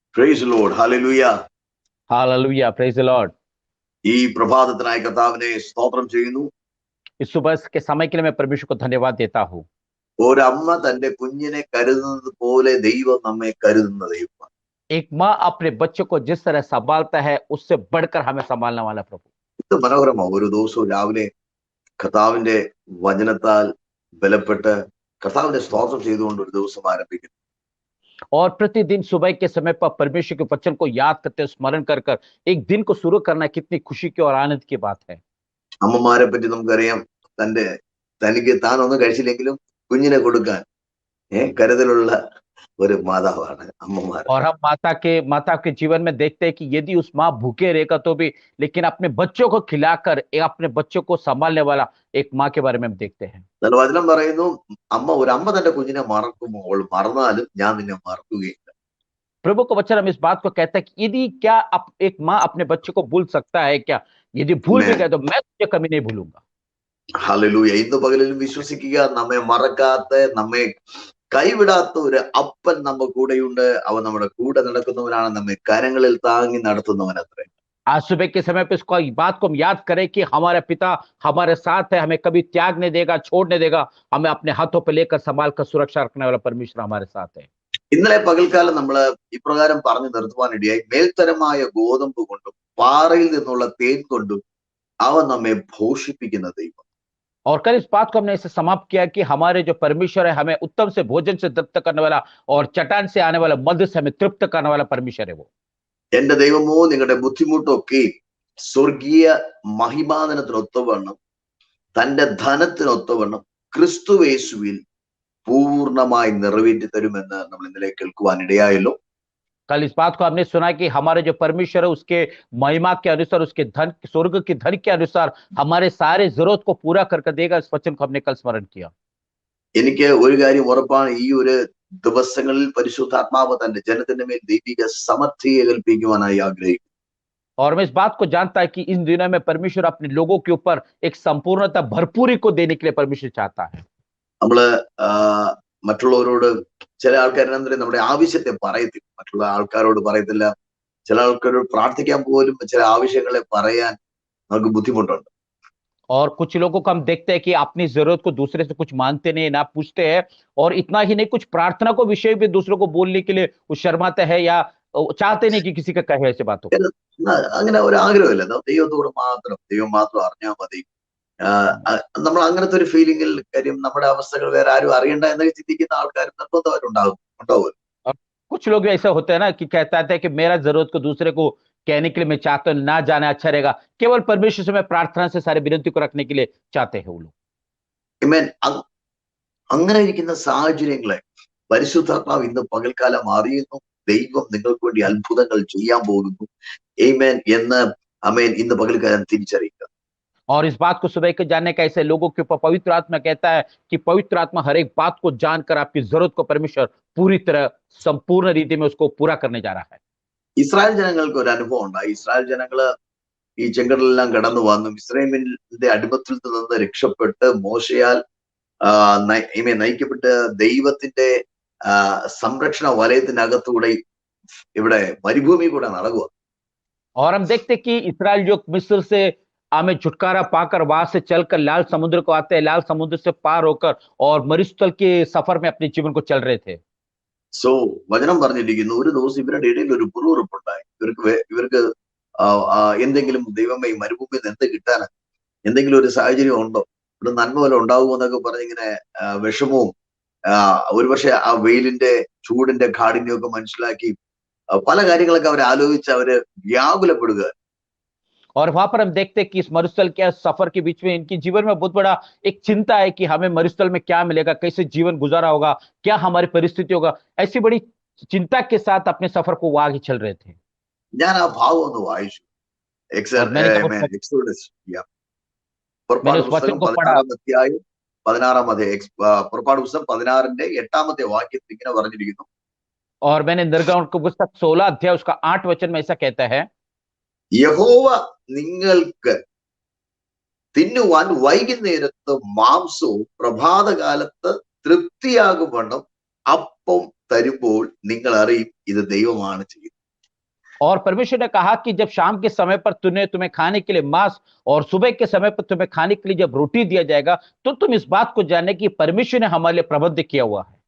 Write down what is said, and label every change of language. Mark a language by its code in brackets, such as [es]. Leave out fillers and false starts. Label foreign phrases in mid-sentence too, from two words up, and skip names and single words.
[en] Praise the Lord. Hallelujah. Hallelujah. Praise the Lord. [ml] ഈ പ്രഭാതത്തിനായി കർത്താവിനെ സ്തോത്രം ചെയ്യുന്നു. [hi] इस सुबह के समय के लिए मैं परमेश्वर को धन्यवाद देता हूँ. [ml] ഒരമ്മ തന്റെ കുഞ്ഞിനെ കരുതുന്നത് പോലെ ദൈവം നമ്മെ കരുതുന്ന ദൈവമാണ്. [hi] एक माँ अपने बच्चों को जिस तरह संभालता है उससे बढ़कर हमें संभालने वाला प्रभु. [ml] ഇത് മനോഹരമാണ്. ഒരു ദിവസവും രാവിലെ കർത്താവിന്റെ വചനത്താൽ ബലപ്പെട്ട് കർത്താവിന്റെ സ്തോത്രം ചെയ്തുകൊണ്ട് ഒരു ദിവസം ആരംഭിക്കുന്നു. [hi] और प्रतिदिन सुबह के समय पर परमेश्वर के वचन को याद करते स्मरण कर कर एक दिन को शुरू करना कितनी खुशी की और आनंद की बात है. [ml] അമ്മമാരെ പറ്റി നമുക്കറിയാം. തനിക്ക് താൻ ഒന്നും കഴിച്ചില്ലെങ്കിലും കുഞ്ഞിനെ കൊടുക്കാൻ കരുതലുള്ള ഒരു മാതാവാണ് അമ്മമാർ. [hi] और हम माता के जीवन में देखते हैं कि यदि उस माँ भूखे रहेगा तो भी लेकिन अपने बच्चों को खिलाकर अपने बच्चों को संभालने वाला एक माँ के बारे में हम देखते हैं. [ml] വചനം പറയുന്നു, ഒരമ്മ തന്റെ കുഞ്ഞിനെ മറക്കുമ്പോൾ മറന്നാലും ഞാൻ നിന്നെ മറക്കുകയില്ല. [hi] प्रभु का वचन हम इस बात को कहता है कि यदि क्या एक माँ अपने बच्चे को भूल सकता है क्या? यदि भूल भी गए तो मैं तुझे कभी नहीं भूलूंगा. [ml] ഹല്ലേലൂയ. ഇന്ന് പകലിലും വിശ്വസിക്കുക, നമ്മെ മറക്കാത്ത, നമ്മെ കൈവിടാത്ത ഒരു അപ്പൻ നമ്മ കൂടെയുണ്ട്. അവൻ നമ്മുടെ കൂടെ നടക്കുന്നവനാണ്, നമ്മെ കരങ്ങളിൽ താങ്ങി നടത്തുന്നവൻ അത്രേ. [hi] आज सुबह के समय पे इसको बात को हम याद करें कि हमारा पिता हमारे साथ है, हमें कभी त्याग नहीं देगा, छोड़ नहीं देगा, हमें अपने हाथों पे लेकर संभाल कर सुरक्षा रखने वाला परमेश्वर हमारे साथ है. [ml] ഇന്നലെ പകൽക്കാലം നമ്മൾ ഇപ്രകാരം പറഞ്ഞു നിർത്തുവാനിടയായി, മേൽത്തരമായ ഗോതമ്പ് കൊണ്ടും പാറയിൽ നിന്നുള്ള തേൻ കൊണ്ടും അവൻ നമ്മെ പോഷിപ്പിക്കുന്ന ദൈവം. [hi] और कल इस बात को हमने इसे समाप्त किया कि हमारे जो परमेश्वर है हमें उत्तम से भोजन से तृप्त करने वाला और चट्टान से आने वाला मध्य से हमें तृप्त करने वाला परमेश्वर है वो. [ml] എന്റെ ദൈവമോ നിങ്ങളുടെ ബുദ്ധിമുട്ടൊക്കെ സ്വർഗീയ മഹിമാനത്തിനൊത്തവണ്ണം തന്റെ ധനത്തിനൊത്തവണ്ണം ക്രിസ്തുവേശുവിൽ പൂർണ്ണമായി നിറവേറ്റി തരുമെന്ന് നമ്മൾ ഇന്നലെ കേൾക്കുവാനിടയായല്ലോ. [hi] कल इस बात को हमने सुना कि हमारे जो परमेश्वर है उसके महिमा के अनुसार, उसके धन, स्वर्ग की धन के अनुसार हमारे सारे जरूरत को पूरा करके देगा. इस वचन को हमने कल स्मरण किया. [ml] എനിക്ക് ഒരു കാര്യം ഉറപ്പാണ്, ഈ ഒരു ദിവസങ്ങളിൽ പരിശുദ്ധാത്മാവ് തന്റെ ജനത്തിന്റെ മേൽ ദൈവിക സമർത്ഥിയെ കൽപ്പിക്കുവാനായി ആഗ്രഹിക്കുന്നു. [hi] और मैं इस बात को जानता है कि इन दिनों में परमेश्वर अपने लोगों के ऊपर एक संपूर्णता भरपूरी को देने के लिए परमेश्वर चाहता है. [ml] നമ്മള് മറ്റുള്ളവരോട്, ചില ആൾക്കാരെന്താ നമ്മുടെ ആവശ്യത്തെ പറയത്തില്ല, മറ്റുള്ള ആൾക്കാരോട് പറയത്തില്ല. ചില ആൾക്കാരോട് പ്രാർത്ഥിക്കാൻ പോലും ചില ആവശ്യങ്ങളെ പറയാൻ നമുക്ക് ബുദ്ധിമുട്ടുണ്ട്. [hi] और कुछ लोगों को हम देखते हैं कि अपनी जरूरत को दूसरे से कुछ मांगते नहीं, ना पूछते हैं, और इतना ही नहीं कुछ प्रार्थना को विषय भी दूसरों को बोलने के लिए वो शर्माते हैं या चाहते नहीं कि किसी का कहे ऐसे बातों. [ml] അങ്ങനെ ഒരു ആഗ്രഹമില്ല. ദൈവം മാത്രം അറിഞ്ഞാൽ മതി. നമ്മൾ അങ്ങനത്തെ ഒരു ഫീലിംഗിൽ, കാര്യം നമ്മുടെ അവസ്ഥകൾ വേറെ ആരും അറിയണ്ട എന്നൊക്കെ ചിന്തിക്കുന്ന ആൾക്കാർ ഉണ്ടാവും. [hi] कुछ लोग ऐसे होते हैं ना कि कहता है कि मेरा जरूरत को दूसरे को कहने के लिए मैं चाहता हूँ, ना जाना अच्छा रहेगा. केवल परमेश्वर से मैं प्रार्थना से सारे विनती को रखने के लिए चाहते हैं वो लोग. [ml] അങ്ങനെ ഇരിക്കുന്ന സാഹചര്യങ്ങളെ പരിശുദ്ധാത്മാവ് ഇന്ന് പകൽക്കാലം അറിയുന്നു. ദൈവം നിങ്ങൾക്ക് വേണ്ടി അത്ഭുതങ്ങൾ ചെയ്യാൻ പോകുന്നു. ആമേൻ എന്ന് ഇന്ന് പകൽക്കാലം തിരിച്ചറിയുക. [hi] और इस बात को सुबह के जानने का ऐसे लोगों के ऊपर पवित्र आत्मा कहता है कि पवित्र आत्मा हर एक बात को जानकर आपकी जरूरत को परमेश्वर पूरी तरह संपूर्ण रीति में उसको पूरा करने जा रहा है. [ml] ഇസ്രായേൽ ജനങ്ങൾക്ക് ഒരു അനുഭവം ഉണ്ടായി. ഇസ്രായേൽ ജനങ്ങള് ഈ ചെങ്കടലെല്ലാം കടന്നു വന്നു മിസ്രയീമിന്റെ അടിമത്തിൽ നിന്ന് രക്ഷപ്പെട്ട് മോശയാൽ നയിക്കപ്പെട്ട് ദൈവത്തിന്റെ സംരക്ഷണ വലയത്തിനകത്തൂടെ ഇവിടെ മരുഭൂമി കൂടെ നടക്കുക. [hi] और हम देखते कि इस्राएल जो मिस्र से हमें छुटकारा पाकर वहां से चलकर लाल समुद्र को आते हैं, लाल समुद्र से पार होकर और मरुस्थल के सफर में अपने जीवन को चल रहे थे. [ml] സോ വചനം പറഞ്ഞിരിക്കുന്നു, ഒരു ദിവസം ഇവരുടെ ഇടയിൽ ഒരു പുറവുറുപ്പുണ്ടായി. ഇവർക്ക് എന്തെങ്കിലും ദൈവമേ മരുഭൂമിയിൽ എന്ത് കിട്ടാനാ, എന്തെങ്കിലും ഒരു സാഹചര്യം ഉണ്ടോ, ഇവിടെ നന്മ പോലെ ഉണ്ടാവുമോ എന്നൊക്കെ പറഞ്ഞിങ്ങനെ വിഷമവും ഒരുപക്ഷെ ആ വെയിലിന്റെ ചൂടിന്റെ കാഠിന്യമൊക്കെ മനസ്സിലാക്കി പല കാര്യങ്ങളൊക്കെ അവർ ആലോചിച്ച് അവര് വ്യാകുലപ്പെടുക. [hi] और वहां पर हम देखते हैं कि इस मरुस्थल के सफर के बीच में इनके जीवन में बहुत बड़ा एक चिंता है कि हमें मरुस्थल में क्या मिलेगा, कैसे जीवन गुजारा होगा, क्या हमारी परिस्थिति होगा. ऐसी बड़ी चिंता के साथ अपने सफर को आगे चल रहे थे. [ml] ഞാൻ ആ ഭാഗം ഒന്ന് വായിച്ചു. പുറപ്പാട് പുസ്തകം 16 8 വാക്യത്തിൽ ഇങ്ങനെ പറഞ്ഞിരിക്കുന്നു. [hi] और मैंने निर्गमन की पुस्तक 16 अध्याय उसका 8 वचन में ऐसा कहता है, [ml] യഹോവ നിങ്ങൾക്ക് തിന്നുവാൻ വൈകുന്നേരത്ത് മാംസവും പ്രഭാതകാലത്ത് തൃപ്തിയാകും വണ്ണം അപ്പം തരുമ്പോൾ നിങ്ങൾ അറിയും ഇത് ദൈവമാണ് ചെയ്യുന്നത്. [hi] और परमेश्वर ने कहा कि जब शाम के समय पर तुम्हें खाने के लिए मांस और सुबह के समय पर तुम्हें खाने के लिए जब रोटी दिया जाएगा, तो तुम इस बात को जानने कि परमेश्वर ने हमारे लिए प्रबंध किया हुआ है।